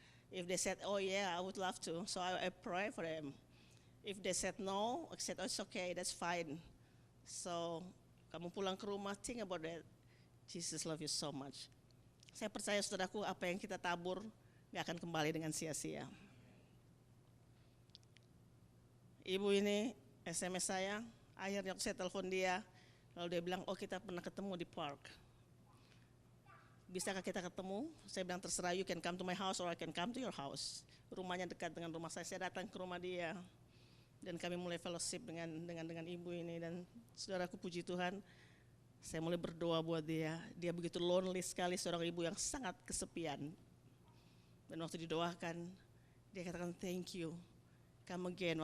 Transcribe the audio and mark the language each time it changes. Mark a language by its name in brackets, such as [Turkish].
[English] If they said, oh yeah, I would love to, so I pray for them. If they said no, I said, oh it's okay, that's fine. So [Indonesian] kamu pulang ke rumah, [English] think about that. Jesus love you so much. [Indonesian] Saya percaya saudaraku, apa yang kita tabur gak akan kembali dengan sia-sia. Ibu ini SMS saya, akhirnya saya telepon dia, lalu dia bilang, oh kita pernah ketemu di park. Bisakah kita ketemu? Saya bilang terserah, [English] you can come to my house or I can come to your house. [Indonesian] Rumahnya dekat dengan rumah saya datang ke rumah dia. Dan kami mulai fellowship dengan ibu ini, dan saudaraku puji Tuhan, saya mulai berdoa buat dia. Dia begitu lonely sekali, seorang ibu yang sangat kesepian. Dan waktu didoakan, dia katakan [English] thank you, come again.